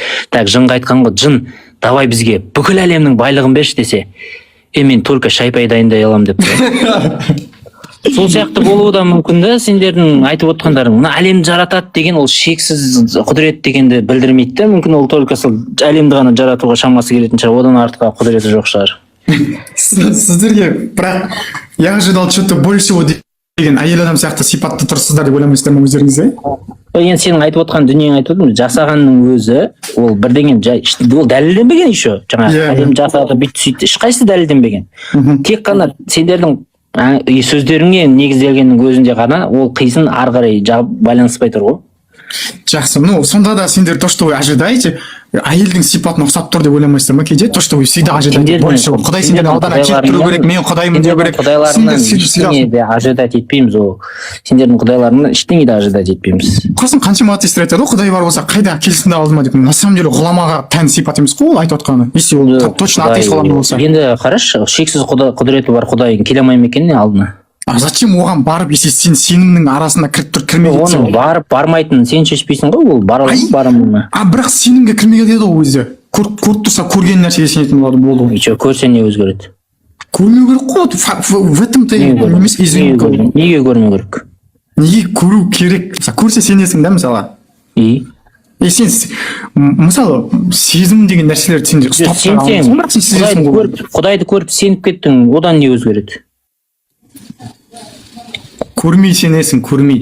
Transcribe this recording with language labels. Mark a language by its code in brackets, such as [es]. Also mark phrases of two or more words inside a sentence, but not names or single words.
[kk] Так, жынға айтқан ғой, жын, давай бізге бүкіл әлемнің байлығын берші десе, мен только шайпай дайындай аламын деп. Сол сияқты болуы да мүмкін да, сендердің айтып отқандарың. Мына әлемді жаратады деген ол шексіз құдірет дегенді білдірмейді да, мүмкін ол только сол әлемді ғана жаратуға шамасы келетін шығар, одан артқа құдіреті жоқ шығар. Сіздерге бірақ [ru] я ожидал что-то большего [kk] деген әйел адам сияқты сипатты тұрсыздар деп ойламайсыздар ма өздеріңізде? Енді сенің айтып отқан дүниең айтып отырмын, жасағанның өзі ол бірдеңе ол дәлелденбеген еще. Жаңағы әлем жасады, бүйтті сөйтті, ешқайсысы дәлелденбеген. Тек қана сендердің сөздеріңе негізделгеннің өзінде ғана ол қисын ары қарай байланыспай тұр ғой. Жақсы, сонда да сендер [ru] то, что вы ожидаете, [kk] әйелдің сипатына ұқсап тұр деп ойламайсыздар ма кейде? [ru] То, что вы всегда ожидаете больше. [kk] Құдай сендердің алдына келіп тұру керек, мен құдаймын деу керек. Құдайларынан ештеңе де ожидать етпейміз ол. Сендердің құдайларынан ештеңе де ожидать етпейміз. Құрсын қаншама атеисттер айтады ғой, құдай бар болса қайда келсін де алдыма деп. [ru] На самом деле [kk] ғұламаға тән сипат емес қой ол айтып отқаны. Если ол точно атеист ғұлама болса. Енді қарашы, шексіз құдіреті бар Құдайың келе алмай ма екен не алдына? Зачем оған барып, если сен сенімнің арасына кіріп тұр, кірмей кетсең? Оның барып бармайтынын сен шешпейсің ғой, ол барамын ма? Бірақ сенімге кірмей кетеді ол өзі. Көріп тұрса көрген нәрсеге сенетін болды. Көрсе не өзгереді? Көрмеу керек қой. [ru] В этом-то емес изюминка. [kk] Неге көрмеу керек? Неге көру керек? Көрсе сенесің да мысалы. Сен мысалы сезім деген нәрселерді сен ұстап тұрған. Құдайды көріп сеніп кеттің, одан не өзгереді? Көрмей сенесің, көрмей.